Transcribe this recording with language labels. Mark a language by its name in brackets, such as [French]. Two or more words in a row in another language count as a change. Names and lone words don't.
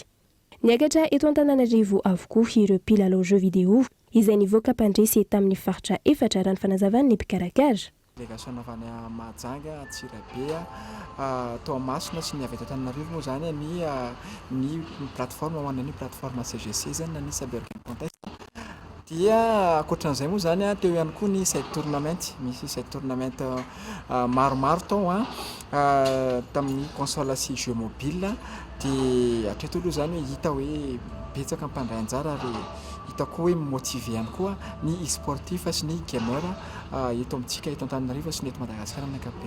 [Malagasy] Niakatra eto Antananarivo avokoa ireo mpilalao [French] jeux vidéo [Malagasy] izay nivoaka mpandresy tamin'ny faritra efatra raha ny fanazavan'ny mpikarakara. Délégation avy any Mahajanga, Antsirabe, Toamasina sy ny avy eto Antananarivo moa zany ny plateforme ho an'ny plateforme CGC zany ny Cyber Game Contest. Dia ankoatran'izay moa zany teo ihany koa ny [English] side tournament, [Malagasy] misy [English] side tournament [Malagasy] maromaro tao tamin'ny console sy [French] jeux mobile [Malagasy] dia hatreto aloha zany hita hoe betsaka mpandray anjara ary hita koa hoe motivé ihany koa ny e-sportif sy ny gamer eto amintsika eto Antananarivo sy ny eto Madagasikara amin'ny ankapobeny.